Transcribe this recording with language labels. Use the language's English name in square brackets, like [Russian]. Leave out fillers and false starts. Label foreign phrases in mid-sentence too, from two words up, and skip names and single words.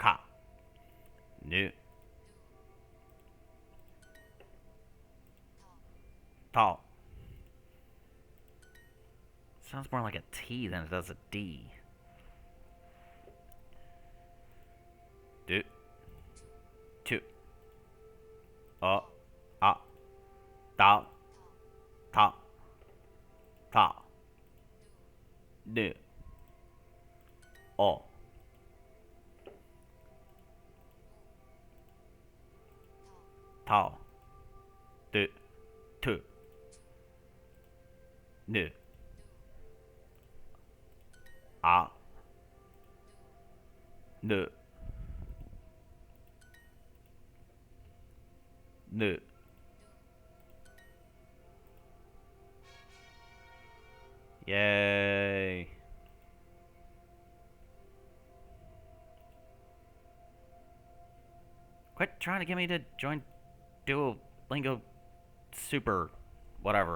[English] Ka. Nu. 더, Tall. Sounds more like a T than it does a D. Do. Tu. Uh. Ah. Da. Ta. Ta. Nu. O. Tall. Do. Tu. Nu. Ah. Nu. Nu. Yay. Quit trying to get me to join Duolingo Super whatever.